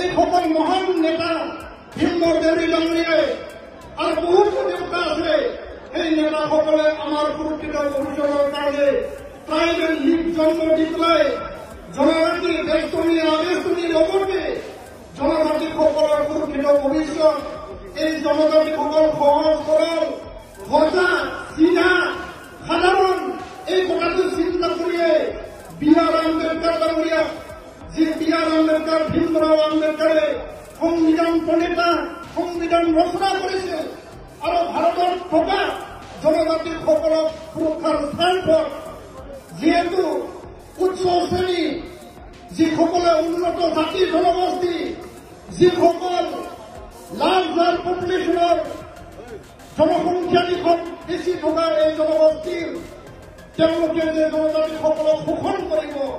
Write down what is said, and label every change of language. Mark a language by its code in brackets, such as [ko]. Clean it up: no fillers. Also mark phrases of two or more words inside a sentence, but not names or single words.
[as] সকল মহান নেতা ভীমবৰ দেৱী ডাঙৰীয়াই আৰু বহুতো নেতা আছে এই নেতাসকলে আমাৰ সুৰক্ষিত ভৱিষ্যতৰ কাৰণে ট্ৰাইবেল লীগ জন্ম দি পেলাই জনজাতি দেশজনী আদেশজনীৰ লগতে জনজাতিসকলৰ সুৰক্ষিত ভৱিষ্যত এই জনজাতিসকল সহজ সৰল সজা চিধা সাধারণ এই কথাটো চিন্তা করিয়ে বি.আর. আম্বেদকাৰ ডাঙৰীয়া যি বি.আর. আম্বেদকাৰ ভীমৰাও আম্বেদকাৰে সংবিধান প্ৰণেতা সংবিধান ৰচনা কৰিছিল আৰু ভাৰতত থকা জনজাতিসকলক সুৰক্ষাৰ স্থানপথ যিহেতু উচ্চ শ্ৰেণী যিসকলে উন্নত জাতি জনগোষ্ঠী যিসকল [en] larger populationৰ [as] জনসংখ্যা দিশত বেছি থকা এই জনগোষ্ঠীৰ তেওঁলোকে যে জনজাতিসকলক শোষণ কৰিব